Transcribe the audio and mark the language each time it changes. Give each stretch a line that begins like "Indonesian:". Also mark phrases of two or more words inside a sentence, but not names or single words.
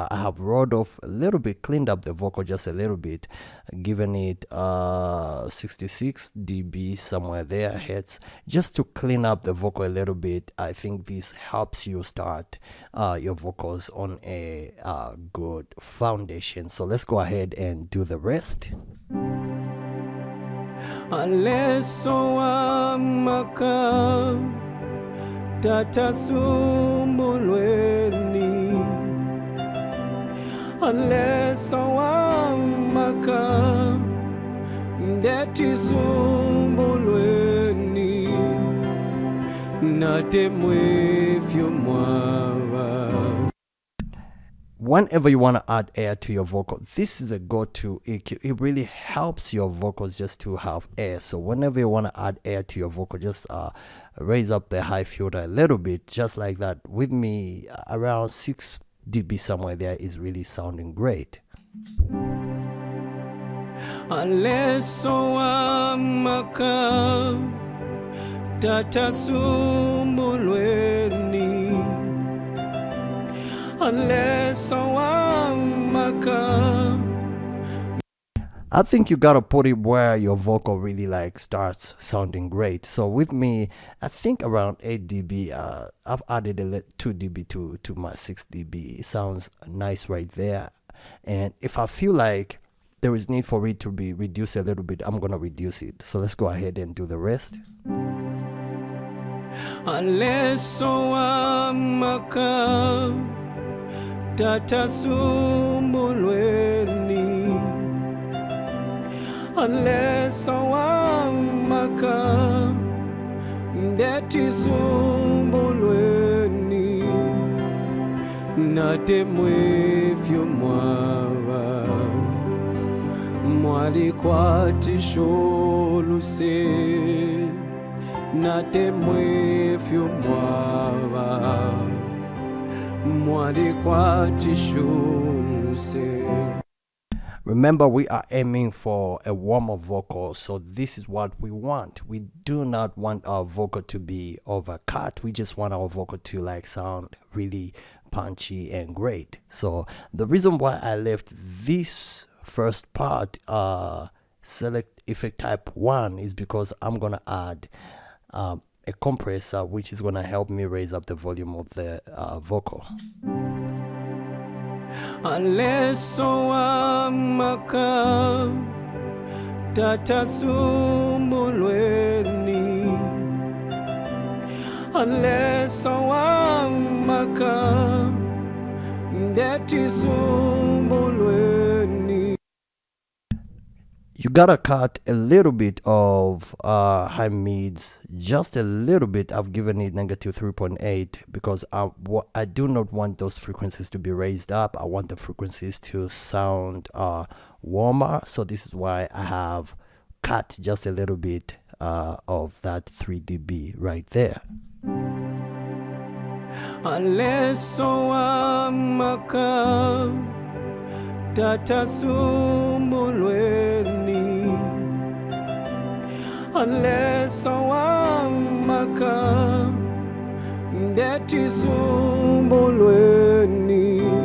English: I have rolled off a little bit, cleaned up the vocal just a little bit, given it 66 dB somewhere there hertz, just to clean up the vocal a little bit. I think this helps you start your vocals on a good foundation. So let's go ahead and do the rest.
Bemba: Aleso amaka tata sumbulweni, aleso amaka ndeti sumbulweni, natemwefyo mwawa.
English: Whenever you want to add air to your vocal, this is a go-to EQ. It really helps your vocals just to have air. So whenever you want to add air to your vocal, just raise up the high filter a little bit, just like that. With me, around 6 dB somewhere there is really sounding great.
Bemba: Aleso amaka tata sumbulweni,
English: I think you gotta put it where your vocal really like starts sounding great. So with me, I think around 8 dB. I've added a 2 dB to my 6 dB. It sounds nice right there. And if I feel like there is need for it to be reduced a little bit, I'm gonna reduce it. So let's go ahead and do the rest.
Bemba: Aleso amaka tata sumbulweni, aleso amaka ndeti sumbulweni, natemwefyo mwawa, mwalikwatisholuse, natemwefyo mwawa,
English: remember, we are aiming for a warmer vocal, so this is what we want. We do not want our vocal to be overcut. We just want our vocal to like sound really punchy and great. So the reason why I left this first part select effect type 1 is because I'm gonna add a compressor which is gonna help me raise up the volume of the vocal.
Bemba: Aleso amaka tata sumbulweni, aleso amaka ndeti sumbulweni.
English: You gotta cut a little bit of high mids, just a little bit. I've given it negative 3.8 because I do not want those frequencies to be raised up. I want the frequencies to sound warmer. So this is why I have cut just a little bit of that 3 dB right there.
Bemba: Aleso amaka tata sumbulweni, aleso amaka ndeti sumbulweni,